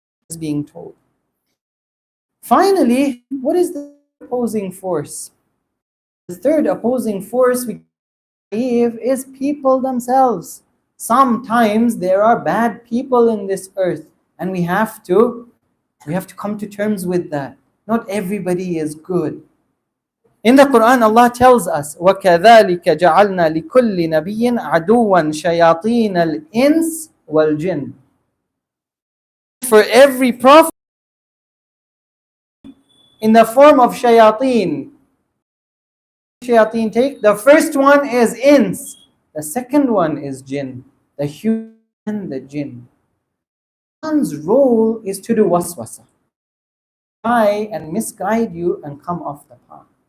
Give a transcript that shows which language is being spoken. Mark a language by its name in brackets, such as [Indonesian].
[English] Is being told. Finally, what is the opposing force? The third opposing force we naive is people themselves. Sometimes there are bad people in this earth, and we have to come to terms with that. Not everybody is good. In the Quran, Allah tells us, [Arabic] وَكَذَلِكَ جَعَلْنَا لِكُلِّ نَبِيٍّ عَدُوًّا شَيَاطِينَ الْإِنسِ وَالْجِنِّ. [English] For every prophet in the form of shayateen. Shayateen take, the first one is ins, the second one is jinn, the human and the jinn. One's role is to do waswasa, try and misguide you and come off the path.